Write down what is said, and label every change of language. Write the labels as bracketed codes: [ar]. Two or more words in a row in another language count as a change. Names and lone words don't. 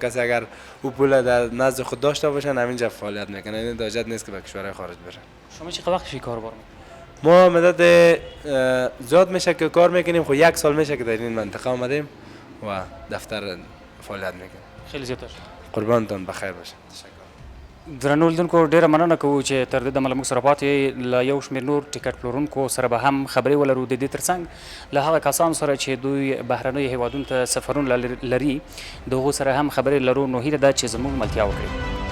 [fa] کسی اگر او پول در نزد خود داشته باشن همینجا فعالیت میکنه، این حاجت نیست که به کشورهای خارج بره. شما چه وقت فی کاربار میکنید؟ ما مدت زیاد میشه که کار میکنیم، خب 1 سال میشه که در این منطقه آمدیم و دفتر فعالیت میکنیم. خیلی زیاد قربانتون بخیر باشه. تشکر. [ps] درنو لیدونکو ډیره مننه کوو چې تر دې دمه له موږ سره پاتې له یو شمېر نور ټیکټ پلورونکو سره به هم خبرې ولرو د دې ترڅنګ له هغه کسانو سره چې دوی بهرنیو هیوادونو ته سفرونه لري د هغو سره هم خبرې لرو. نو هیله ده چې زموږ ملتیا وکړي.